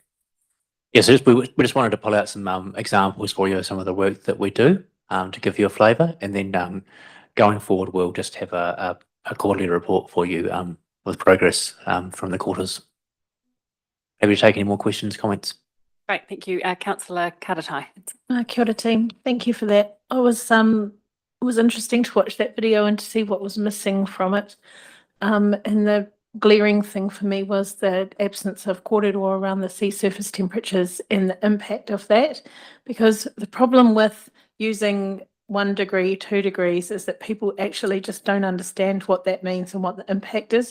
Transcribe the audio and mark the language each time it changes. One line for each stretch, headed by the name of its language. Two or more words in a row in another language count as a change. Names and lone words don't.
English: Yes, we just wanted to pull out some examples for you of some of the work that we do to give you a flavour, and then going forward we'll just have a quarterly report for you with progress from the quarters. Happy to take any more questions, comments. Great, thank you. Councillor Karatai.
Māori: Kia ora
English: team, thank you for that. It was interesting to watch that video and to see what was missing from it. And the glaring thing for me was the absence of kōrero around the sea surface temperatures and the impact of that, because the problem with using 1 degree, 2 degrees is that people actually just don't understand what that means and what the impact is.